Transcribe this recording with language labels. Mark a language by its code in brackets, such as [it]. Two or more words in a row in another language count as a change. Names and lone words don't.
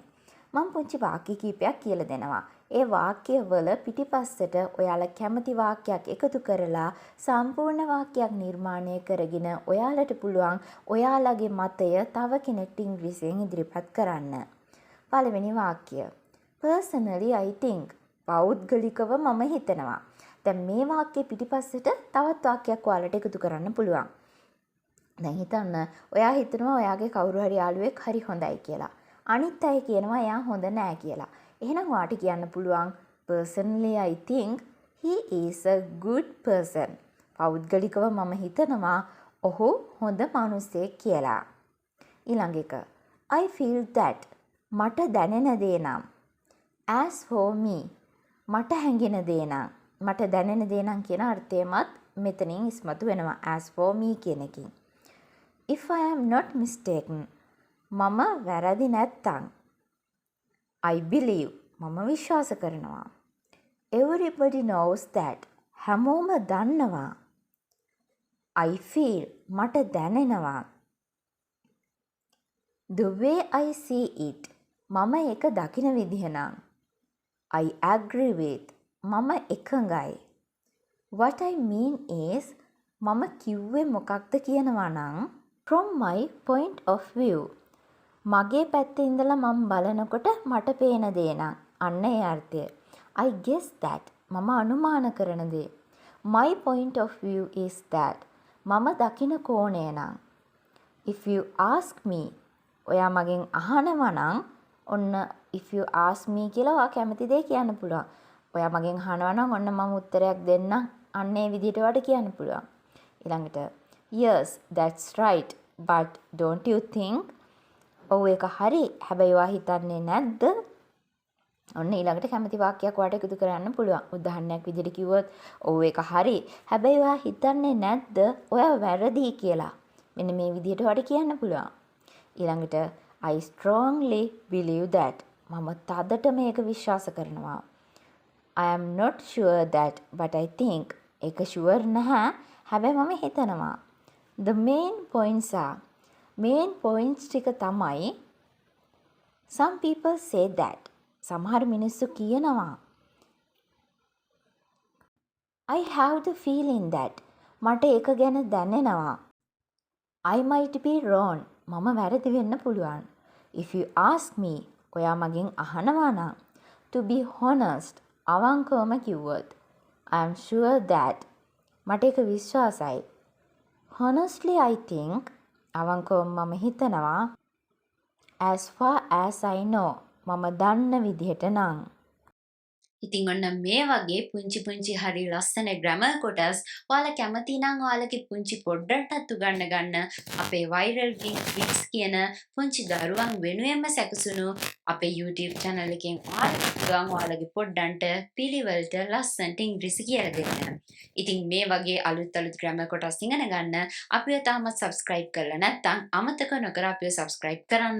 [si] මම පුංචි වාක්‍ය කීපයක් කියලා දෙනවා. ඒ වාක්‍යවල පිටිපස්සට ඔයාලා කැමති වාක්‍යයක් එකතු කරලා සම්පූර්ණ වාක්‍යයක් නිර්මාණය කරගෙන ඔයාලට පුළුවන් ඔයාලගේ මතය තව කෙනෙක්ට ඉංග්‍රීසියෙන් ඉදිරිපත් කරන්න. පළවෙනි වාක්‍ය. [en] Personally I think. [si] පෞද්ගලිකව මම හිතනවා. දැන් මේ වාක්‍යයේ පිටිපස්සට තවත් වාක්‍යයක් ඔයාලට එකතු කරන්න පුළුවන්. දැන් හිතන්න ඔයා හිතනවා ඔයාගේ කවුරු හරි යාළුවෙක් හරි හොඳයි කියලා. අනිත් අය කියනවා එයා හොඳ නෑ කියලා. එහෙනම් ඔයාට කියන්න පුළුවන් [en] personally I think he is a good person. [si] පෞද්ගලිකව මම හිතනවා ඔහු හොඳ මිනිසෙක් කියලා. ඊළඟ එක [en] I feel that. [si] මට දැනෙන දේ නම් [en] as for me. [si] මට හැඟෙන දේ නම් මට දැනෙන දේ නම් කියන අර්ථයමත් මෙතනින් ඉස්මතු වෙනවා [en] as for me [si] කියන එකකින්. [en] If I am not mistaken. [si] මම වැරදි නැත්තම්. [en] I believe. [si] මම විශ්වාස කරනවා. [en] Everybody knows that. [si] හැමෝම දන්නවා. [en] I feel. [si] මට දැනෙනවා. [en] The way I see it. [si] මම ඒක දකින විදිහ නම්. [en] I agree with. [si] මම එකඟයි. [en] What I mean is [si] මම කිව්වේ මොකක්ද කියනවා නම් [en] from my point of view. [si] මගේ පැත්තේ ඉඳලා මම බලනකොට මට පේන දේ නම් අන්න ඒ අර්ථය. [en] I guess that. [si] මම අනුමාන කරන දේ. [en] My point of view is that. [si] මම දකින කෝණය නම්. [en] If you ask me. [si] ඔයා මගෙන් අහනවා නම් ඔන්න [en] if you ask me [si] කියලා ඔයා කැමති දේ කියන්න පුළුවන්. ඔයා මගෙන් අහනවා නම් ඔන්න මම උත්තරයක් දෙන්නම්. අන්න ඒ විදිහට ඔයාට කියන්න පුළුවන්. ඊළඟට [en] yes that's right but don't you think. [si] ඔව් ඒක හරි. හැබැයි ඔයා හිතන්නේ නැද්ද? ඔන්න ඊළඟට කැමති වාක්‍යයක් ඔයාට එකතු කරන්න පුළුවන්. උදාහරණයක් විදිහට කිව්වොත් ඔව් ඒක හරි. හැබැයි ඔයා හිතන්නේ නැද්ද ඔයා වැරදි කියලා. මෙන්න මේ විදිහට ඔයාට කියන්න පුළුවන්. ඊළඟට [en] I strongly believe that. [si] මම තදට මේක විශ්වාස කරනවා. [en] I am not sure that but I think. [si] ඒක sure නැහැ. හැබැයි මම හිතනවා. [en] The main points are. main points [si] ටික තමයි [en] some people say that. [si] සමහර මිනිස්සු කියනවා. [en] I have the feeling that. [si] මට ඒක ගැන දැනෙනවා. [en] I might be wrong. [si] මම වැරදි වෙන්න පුළුවන්. [en] If you ask me. [si] ඔයා මගෙන් අහනවා නම්. [en] To be honest. [si] අවංකවම කිව්වොත්. [en] I am sure that. [si] මට ඒක විශ්වාසයි. [en] Honestly I think. [si] අවංකවම මම හිතනවා. [en] As far as I know. [si] මම දන්න විදිහට නම්. ඉතින් ඔන්න මේ වගේ පුංචි පුංචි හරි ලස්සන ග්‍රැමර් කොටස් ඔයාලා කැමති නම් ඔයාලගේ පුංචි පොඩ්ඩටත් උගන්න ගන්න අපේ [en] viral weeks [si] කියන පුංචි දරුවන් වෙනුවෙන්ම සැකසුණු අපේ YouTube channel එකෙන් ඔයාලගේ පොඩ්ඩන්ට පිළිවෙලට ලස්සනට ඉංග්‍රීසි කියලා දෙන්න. ඉතින් මේ වගේ අලුත් ග්‍රැමර් කොටස් ඉගෙන ගන්න අපිව තාමත් subscribe කරලා නැත්නම් අමතක නොකර අපිව subscribe කරන්න.